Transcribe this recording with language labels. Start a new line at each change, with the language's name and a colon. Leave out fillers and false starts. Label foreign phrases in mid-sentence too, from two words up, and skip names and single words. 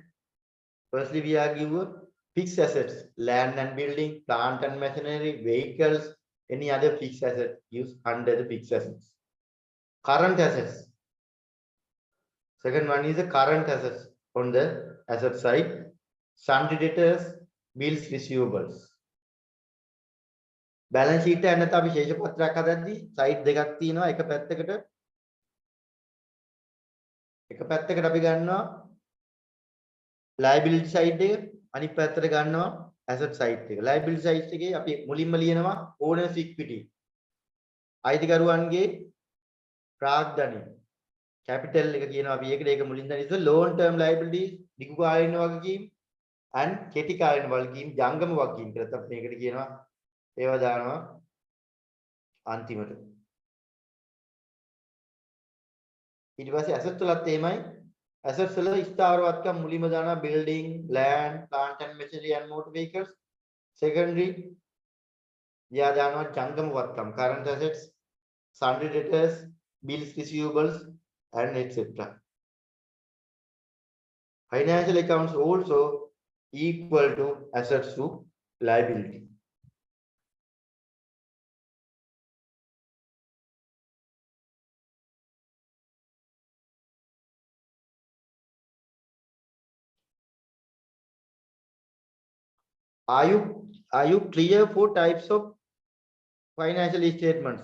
English: Firstly, we are given fixed assets, land and building, plant and machinery, vehicles, any other fixed asset used under the fixed assets. Current assets. Second one is the current assets on the asset side. Sundry debtors, bills receivables. Balance sheet
Sinhala: එක නැත්නම් අපි ශේෂ පත්‍රයක් හදද්දී සයිඩ් දෙකක් තියෙනවා. එක පැත්තකට අපි ගන්නවා
English: liability side
Sinhala: එක, අනිත් පැත්තට ගන්නවා
English: asset side
Sinhala: එක.
English: Liability side
Sinhala: එකේ අපි මුලින්ම ලියනවා
English: owners equity.
Sinhala: අයිතිකරුවන්ගේ ප්‍රාග්ධනය. Capital එක කියනවා අපි ඒකට ඒක මුලින් දැන් ඉතින්
English: long term liabilities,
Sinhala: දිගු කාලීන වගකීම් and කෙටි කාලීන වගකීම්, ජංගම වගකීම් කියලා තමයි මේකට කියනවා. ඒවා දානවා අන්තිමට. ඊට පස්සේ assets වලත් එහෙමයි. Assets වල ස්ථාවර වත්කම් මුලින්ම දානවා
English: building, land, plant and machinery and motor vehicles.
Sinhala: Secondary යා දානවා ජංගම වත්කම්,
English: current assets, sundry debtors, bills receivables and etc. Financial accounts also equal to assets to liability. Are you clear for types of financial statements?